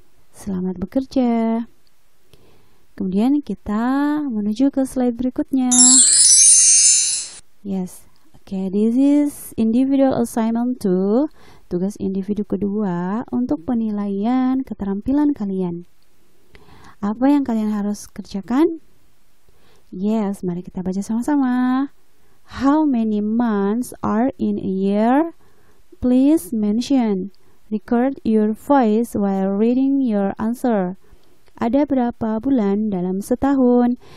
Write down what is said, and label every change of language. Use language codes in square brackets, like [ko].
[id] Selamat bekerja. Kemudian kita menuju ke slide berikutnya. [en] Yes, okay, this is individual assignment 2, [id] tugas individu kedua untuk penilaian keterampilan kalian. Apa yang kalian harus kerjakan? Yes, mari kita baca sama-sama. [en] How many months are in a year? Please mention. Record your voice while reading your answer. [id] Ada berapa bulan dalam setahun?